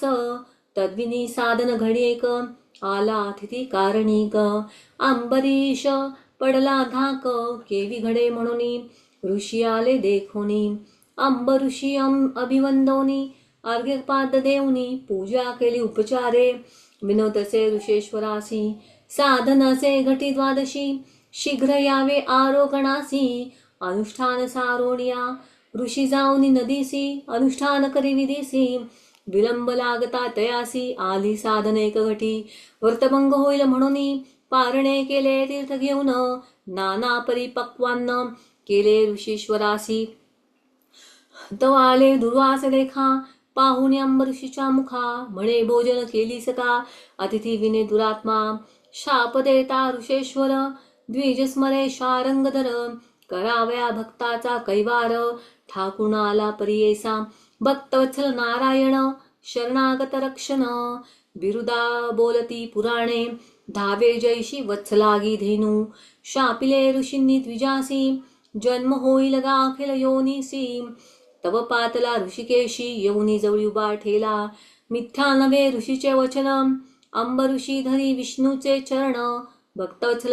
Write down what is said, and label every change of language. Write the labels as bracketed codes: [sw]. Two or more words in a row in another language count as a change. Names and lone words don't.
[mr] तद्विनी साधन घडी एक, आला अतिथी कारणिक. अंबरीश पडला धाक, केवी घडे म्हणून. ऋषी आले देखोनी, अंबऋषी अभिवंदोनी. अर्घ्यपाद देऊनी, पूजा केली उपचारे. विनोदसे ऋषेश्वरासी, साधनसे घटी द्वादशी. शीघ्र यावे आरोगणासी, अनुष्ठान सारोणिया. ऋषी जाऊनी नदीसी, अनुष्ठान करी विधीसी. विलंब लागता तयासी, आली साधन एक घटी. व्रतभंग होईल म्हणून, पारणे केले तीर्थ घेऊन. नाना परिपक्वान्न, केले ऋषीश्वरासी. तो आले दुर्वास देखा, पाहुणे अंबरीशीच्या मुखा. म्हणे भोजन केलीस का, अतिथी विने दुरात्मा. शाप देता ऋषेश्वर, द्विज स्मरे शारंगधर. करावया भक्ताचा कैवार, ठाकून आला परियेसा. भक्तवत्सल नारायण, शरणागत रक्षण. बिरुदा बोलती पुराणे, धावे जैशी वत्सलागी धेनू शापिले ऋषींनी द्विजासी जन्म होईल गा अखिल योनीसी तव पातला ऋषिकेशी येऊनी जवळी उभा ठेला मिथ्या नव्हे ऋषीचे वचन अंब ऋषी धरी विष्णूचे चरण भक्तवत्सल